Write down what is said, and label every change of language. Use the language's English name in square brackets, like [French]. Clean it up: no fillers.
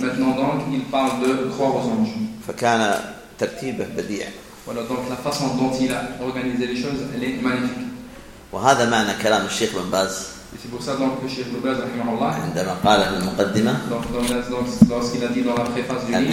[French] Maintenant donc, il parle de croire aux anges. [Arabic] فكان ترتيبه بديع. [French] Voilà, donc la façon dont il a organisé les choses, elle est magnifique. [Arabic] وهذا معنى كلام الشيخ بن باز. [French] Et c'est pour ça donc que le Cheikh Boubaz, [Arabic] عندما قال في المقدمة. [French] Donc ce qu'il a dit dans la préface du livre.